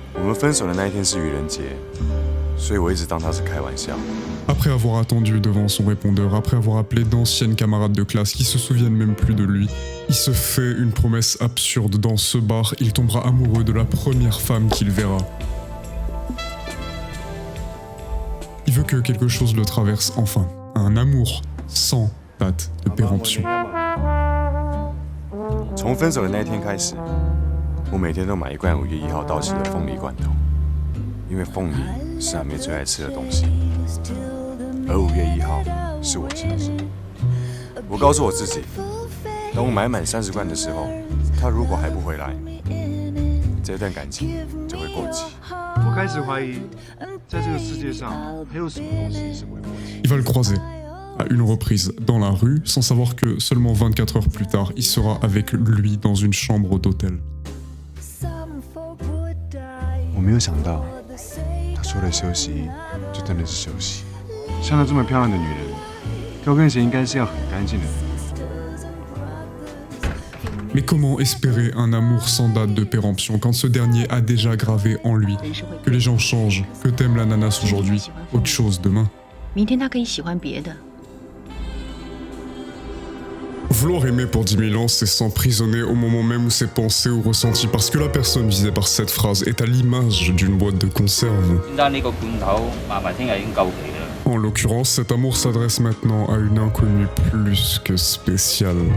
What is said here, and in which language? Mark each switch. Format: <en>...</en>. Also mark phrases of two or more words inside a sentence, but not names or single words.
<fr>Après avoir attendu devant son répondeur, après avoir appelé d'anciennes camarades de classe qui se souviennent même plus de lui, il se fait une promesse absurde dans ce bar, il tombera amoureux de la première femme qu'il verra. Il veut que quelque chose le traverse enfin, un amour sans date de péremption.</fr> <zh>从分手的那一天开始，我每天都买一罐5月1号到期的凤梨罐头，因为凤梨是阿妹最爱吃的东西，而5月1号是我生日。我告诉我自己，等我买满30罐的时候，他如果还不回来，这段感情就会过期。我开始怀疑，在这个世界上还有什么东西是不会过期。</zh> <fr>Il va le croiser à une reprise dans la rue, sans savoir que seulement 24 heures plus tard, il sera avec lui dans une chambre d'hôtel.</fr> <zh>我没有想到，他说的休息就真的是休息。像她这么漂亮的女人，高跟鞋应该是要很干净的。</zh> <fr>Mais comment espérer un amour sans date de péremption quand ce dernier a déjà gravé en lui que les gens changent, que t'aimes l'ananas aujourd'hui, autre chose demain?</fr> <zh>明天他可以喜欢别的。</zh> <fr>Vouloir aimer pour 10 000 ans, c'est s'emprisonner au moment même où c'est pensé ou ressenti, parce que la personne visée par cette phrase est à l'image d'une boîte de conserve. En l'occurrence, cet amour s'adresse maintenant à une inconnue plus que spéciale.</fr>